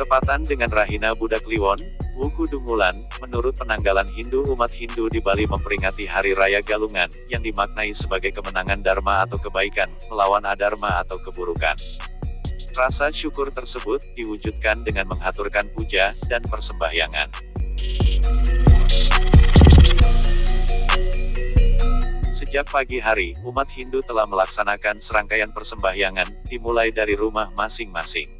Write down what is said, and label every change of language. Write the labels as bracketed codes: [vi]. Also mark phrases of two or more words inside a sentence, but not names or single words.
[id] Bertepatan dengan Rahina Buddha Kliwon, Wuku Dungulan, menurut penanggalan Hindu, umat Hindu di Bali memperingati Hari Raya Galungan, yang dimaknai sebagai kemenangan Dharma atau kebaikan, melawan adharma atau keburukan. Rasa syukur tersebut diwujudkan dengan menghaturkan puja dan persembahyangan. Sejak pagi hari, umat Hindu telah melaksanakan serangkaian persembahyangan, dimulai dari rumah masing-masing.